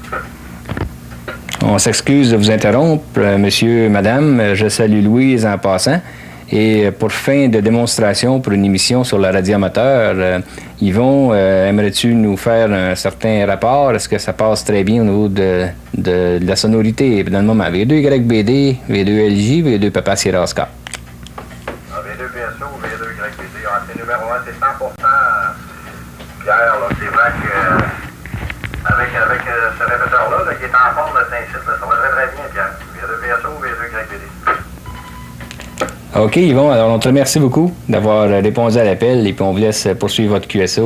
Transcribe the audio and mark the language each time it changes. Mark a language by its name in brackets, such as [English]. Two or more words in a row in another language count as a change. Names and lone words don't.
[French] On s'excuse de vous interrompre, monsieur, madame. Je salue Louise en passant. Et pour fin de démonstration pour une émission sur la radio amateur, Yvon, aimerais-tu nous faire un certain rapport? Est-ce que ça passe très bien au niveau de la sonorité dans le moment? V2YBD, V2LJ, V2 Papa Sierra Oscar. V2 PSO, V2 YBD, c'est numéro 1, c'est 100%. Pierre, là, c'est vrai que avec ce répéteur-là, qui est en forme de Saint-Cyr, ça va très bien, Pierre. V2 PSO, V2 YBD. OK, Yvon, alors on te remercie beaucoup d'avoir répondu à l'appel et puis on vous laisse poursuivre votre QSO.